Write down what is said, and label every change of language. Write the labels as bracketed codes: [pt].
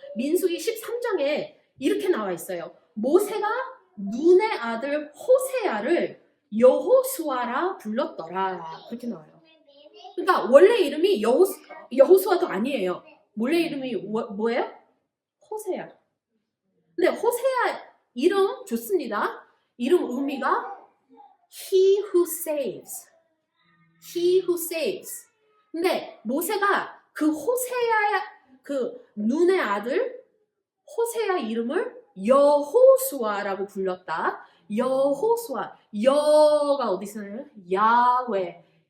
[ko] 민수기 13장에 이렇게 나와 있어요. 모세가 눈의 아들 호세아를 여호수아라 불렀더라. 그렇게 나와요. 그러니까 원래 이름이 여호수아도 아니에요. 원래 이름이 뭐예요? 호세아. 근데 호세아 이름 좋습니다. 이름 의미가 [en] He who saves. He who saves. [ko] 근데 모세가 그 호세아의 그 눈의 아들 호세아 이름을 여호수아라고 불렀다. 여호수아. 여가 어디서 나요? 야훼.